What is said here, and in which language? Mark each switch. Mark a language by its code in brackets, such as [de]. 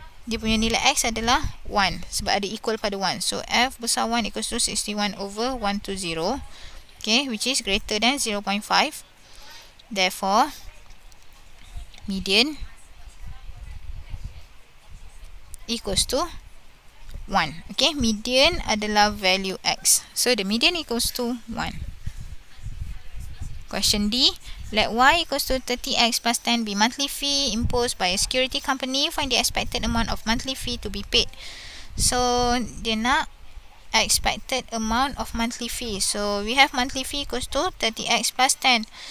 [ms] Dia punya nilai X adalah 1 sebab ada equal pada 1. [en] So F besar 1 equals to 61 over 120. Okay, which is greater than 0.5. Therefore, median equals to 1. [ms] Okay, median adalah value X. [en] So the median equals to 1. Question D. Let Y equals to 30x plus 10 be monthly fee imposed by a security company. Find the expected amount of monthly fee to be paid. So, [ms] dia nak [en] expected amount of monthly fee. So, we have monthly fee equals to 30x plus 10.